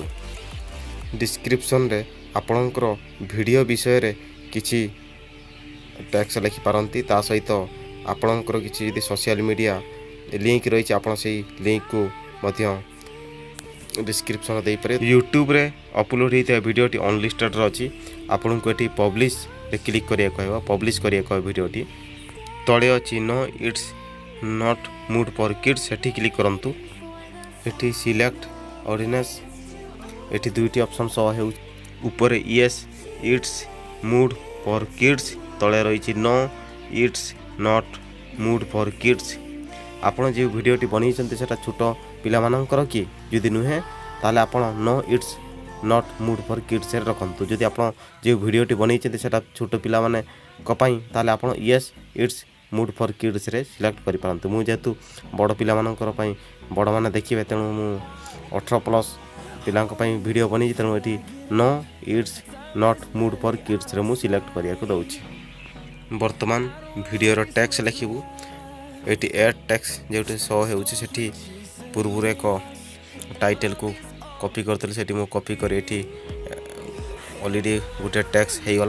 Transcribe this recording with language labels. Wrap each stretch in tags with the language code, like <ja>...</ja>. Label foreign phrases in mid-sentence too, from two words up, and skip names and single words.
<or>ଡିସ୍କ୍ରିପ୍ସନରେ ଆପଣଙ୍କର ଭିଡ଼ିଓ ବିଷୟରେ କିଛି ଟ୍ୟାଗ୍ସ ଲେଖିପାରନ୍ତି, ତା ସହିତ ଆପଣଙ୍କର କିଛି ଯଦି</or> <en>social media link</en> <or>ରହିଛି ଆପଣ ସେଇ ଲିଙ୍କ୍କୁ ମଧ୍ୟ ଡିସ୍କ୍ରିପ୍ସନ୍ ଦେଇପାରିବେ। ୟୁଟ୍ୟୁବରେ ଅପଲୋଡ଼ ହୋଇଥିବା ଭିଡ଼ିଓଟି ଅନଲିଷ୍ଟେଡ଼ରେ ଅଛି। ଆପଣଙ୍କୁ ଏଠି ପବ୍ଲିଶରେ କ୍ଲିକ୍ କରିବାକୁ ହେବ, ପବ୍ଲିଶ୍ କରିବାକୁ ହେବ। ଭିଡ଼ିଓଟି ତଳେ ଅଛି</or> <en>no it's not mood for kids,</en> <or>ସେଠି କ୍ଲିକ୍ କରନ୍ତୁ। ଏଠି</or> <en>select audience,</en> <or>ଏଠି ଦୁଇଟି ଅପସନ୍ ସହ ହେଉଛି। ଉପରେ</or> <en>yes it's mood for kids,</en> <or>ତଳେ ରହିଛି</or> <en>no it's not mood for kids.</en> <or>ଆପଣ ଯେଉଁ ଭିଡ଼ିଓଟି ବନେଇଛନ୍ତି ସେଟା ଛୋଟ ପିଲାମାନଙ୍କର କି? ଯଦି ନୁହେଁ ତାହେଲେ ଆପଣ</or> <en>no it's not mood for kids</en> <or>ରଖନ୍ତୁ। ଯଦି ଆପଣ ଯେଉଁ ଭିଡ଼ିଓଟି ବନେଇଛନ୍ତି ସେଟା ଛୋଟ ପିଲାମାନଙ୍କ ପାଇଁ, ତାହେଲେ ଆପଣ</or> <en>yes it's mood for kids</en> <or>ସିଲେକ୍ଟ କରିପାରନ୍ତୁ। ମୁଁ ଯେହେତୁ ବଡ଼ ପିଲାମାନଙ୍କର ପାଇଁ, ବଡ଼ମାନେ ଦେଖିବେ, ତେଣୁ ମୁଁ 18+ ପିଲାଙ୍କ ପାଇଁ ଭିଡ଼ିଓ ବନେଇଛି, ତେଣୁ ଏଠି</or> <en>no it's not mood for kids</en> <or>ମୁଁ ସିଲେକ୍ଟ କରିବାକୁ ଦେଉଛି। ବର୍ତ୍ତମାନ ଭିଡ଼ିଓର ଟ୍ୟାଗ୍ସ ଲେଖିବୁ। ଏଠି</or> <en>add tags</en> <or>ଯେଉଁଠି ଶୋ ହେଉଛି, ସେଠି ପୂର୍ବରୁ ଏକ ଟାଇଟେଲକୁ କପି କରିଥିଲି, ସେଠି ମୁଁ କପି କରି ଏଠି ଅଲରେଡ଼ି ଗୋଟେ ଟ୍ୟାଗ୍ସ ହେଇଗଲା।</or>